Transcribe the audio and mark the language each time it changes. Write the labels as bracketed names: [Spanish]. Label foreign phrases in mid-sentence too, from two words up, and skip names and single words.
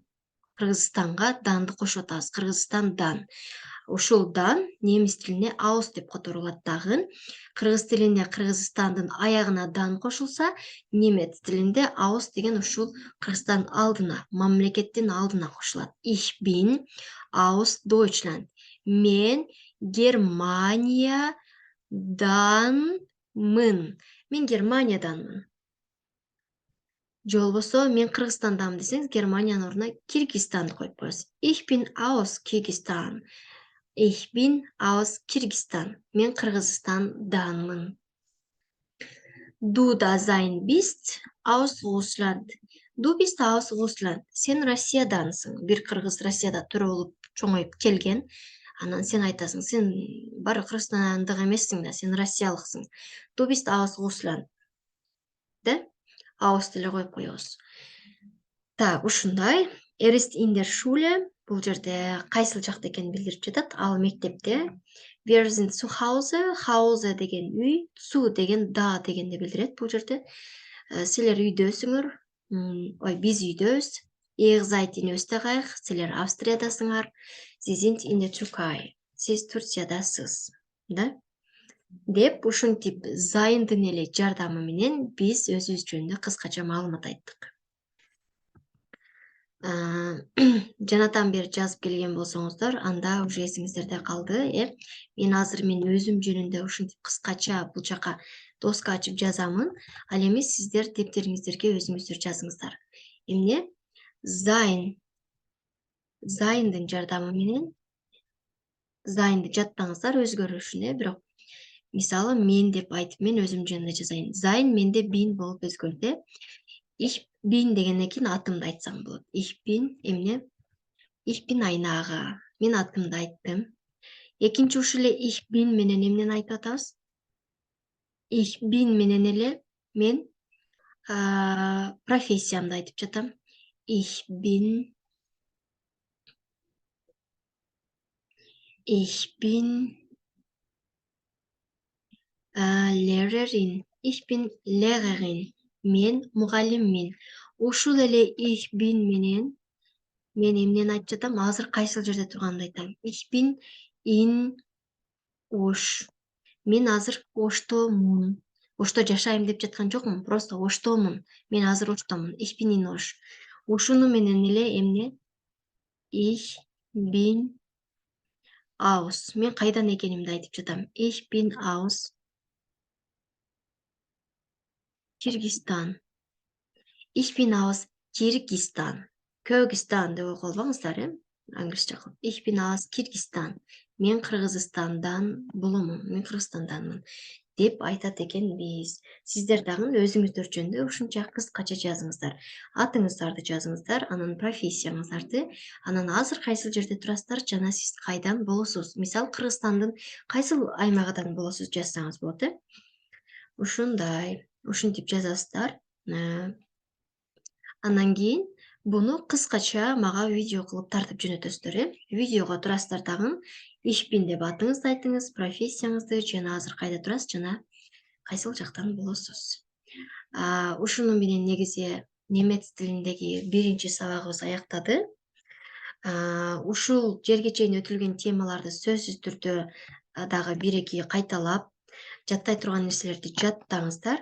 [Kyrgyz] Кыргызстанга данды кошуп атабыз. Кыргызстандан. Ушул дан немис тилине aus деп которулат дагы. Кыргыз тилине Кыргызстандын аягына дан кошулса, немец тилинде aus деген ушул Кыргызстан алдына, мамлекеттин алдына кошулат. [German] Ich bin aus Deutschland. [Kyrgyz] Мен Германияданмын. Мен Германияданмын. Же болбосо мен Кыргызстандамын десеңиз, Германиянын ордуна Киргизстанды коюп коесуз. [German] Ich bin aus Киргизстан. Ich bin aus Киргизстан. [Kyrgyz] Мен Кыргызстанданмын. [German] Du da sein bist aus Russland. Du bist aus Russland. [Kyrgyz] Сен Россиядансың. Бир кыргыз Россияда төрөлүп чоңоюп келген. Анан сен айтасың, сен бары Кыргызстандык эмессиң да, сен Россиялыксың. [German] Du bist aus Russland. Да? [Kyrgyz] Aus деле коюп коебуз. Так, ушундай. [German] Ist in der Schule. [Kyrgyz] Бул жерде кайсыл жакта экенин билдирип жатат. Ал мектепте. [German] Wir sind zu Hause. [Kyrgyz] Hause деген үй, zu деген да дегенди билдирет бул жерде. Силер үйдөсүңөр. Ой, биз үйдөбүз. [German] Ihr seid in Österreich. [Kyrgyz] Силер Австриядасыңар. [German] Sie sind in der Türkei. [Kyrgyz] Сиз Турциядасыз. Да? Деп ушинтип зайындын эле жардамы менен биз өзүбүз жөнүндө кыскача маалымат айттык. Жанатан бери жазып келген болсоңуздар, анда уже эсиңиздерде калды, Мен азыр өзүм жөнүндө ушинтип кыскача бул жака доска ачып жазамын. Ал эми сиздер дептериңиздерге өзүңүздөр жазыңыздар. Эмне? Зайындын жардамы менен зайынды жаттаңыздар өзгөрүшүнө, бирок мисалы мен деп айтып мен өзүм жөнүндө жазайын. Зайн менде бин болуп өзгөрдү. [German] Ich bin [Kyrgyz] дегенден кийин атымды айтсаң болот. [German] Ich bin эмне? Ich bin eine ага. [Kyrgyz] Мен атымды айттым. Экинчи ушул эле [German] ich bin [Kyrgyz] менен эмнени айтып атабыз? [German] Ich bin [Kyrgyz] менен эле мен профессиямды айтып жатам. [German] Ich bin Lehrerin. Ich bin Lehrerin. [Kyrgyz] Мен мугалиммин. Ушул эле [German] ich bin [Kyrgyz] менен мен эмнени айтып жатам? Азыр кайсыл жерде турганымды айтам. [German] Ich bin in Ош. [Kyrgyz] Мен азыр Оштомун. Ошто жашайм деп жаткан жокмун, просто Оштомун. Мен азыр Оштомун. [German] Ich bin in Ош. [Kyrgyz] Ушуну менен эле эмне? [German] Ich bin aus. [Kyrgyz] Мен кайдан экенимди айтып жатам. [German] Ich bin aus Кыргызстан. Ich bin aus Кыргызстан. [Kyrgyz] Кыргызстан деп окуп албаңыздар, англисче кылып. [German] Ich bin aus Кыргызстан. [Kyrgyz] Мен Кыргызстандан боломун. Мен Кыргызстанданмын деп айтат экенбиз. Сиздер дагы өзүңүздөр жөнүндө ушунча кыскача жазыңыздар. Атыңыздарды жазыңыздар, анан профессияңыздарды, анан азыр кайсыл жерде турасыздар жана сиз кайдан болосуз. Мисалы Кыргызстандын кайсыл аймагынан болосуз жазсаңыз болот, Ушундай. Ушинтип жазасыздар. Андан кийин буну кыскача мага видео кылып тартып жөнөтөсүздөр, Видеого турасыздар дагы. [German] Ich bin [Kyrgyz] деп атыңызды айтыңыз, профессияңызды, жана азыр кайда турасыз, жана кайсыл жактан болосуз. Ушуну менен негизи немец тилиндеги биринчи сабагыбыз аяктады. Ушул жерге чейин өтүлгөн темаларды сөзсүз түрдө дагы бир-эки кайталап, жаттай турган нерселерди жаттаңыздар.